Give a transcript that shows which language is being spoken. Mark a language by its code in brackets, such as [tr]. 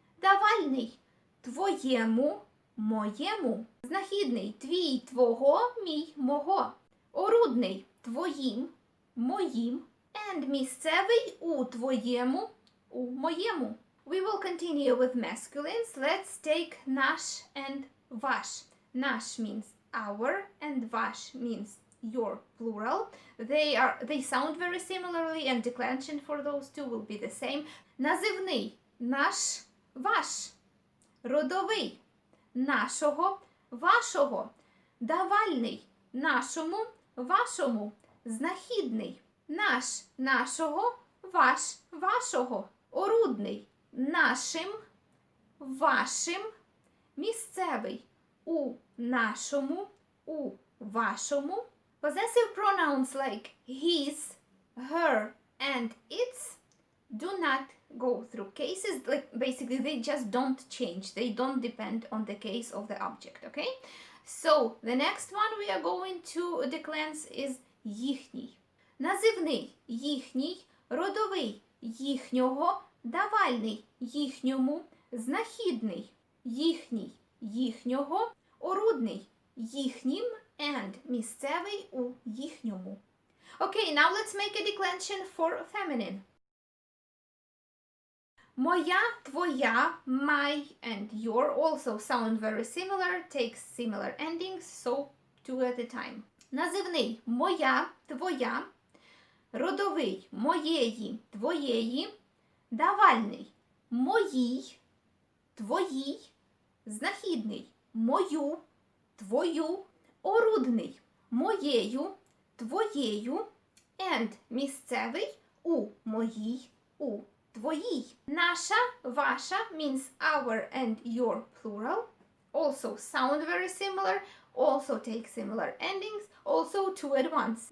[uk] Давальний, твоєму, моєму. Знахідний, твій, твого, мій, мого. Орудний, твоїм, моїм. [en] And [uk] місцевий, у твоєму, у моєму. [en] We will continue with masculines. Let's take наш and ваш. Наш means our and ваш means your, plural. They sound very similarly, and declension for those two will be the same. [uk] Називний, наш, ваш. Родовий, нашого, вашого. Давальний, нашому, вашому. Знахідний, наш, нашого, ваш, вашого. Орудний, нашим, вашим. Місцевий, у нашому, у вашому. [en] Possessive pronouns like his, her, and its do not go through cases. Like basically they just don't change. They don't depend on the case of the object, okay? So the next one we are going to declense is їхній. [uk] Називний, їхній. Родовий, їхнього. Давальний, їхньому. Знахідний, їхній, їхнього. Орудний, їхнім. [en] And [uk] місцевий, у їхньому. [en] Okay, now let's make a declension for feminine. [uk] Моя, твоя, [en] my, and your also sound very similar, take similar endings, so two at a time. [uk] Називний, моя, твоя. Родовий, моєї, твоєї. Давальний, моїй, твоїй. Знахідний, мою, твою. Орудний, моєю, твоєю. [en] And [uk] місцевий, у моїй, у твоїй. Наша, ваша [en] means our and your, plural. Also sound very similar, also take similar endings, also two at once.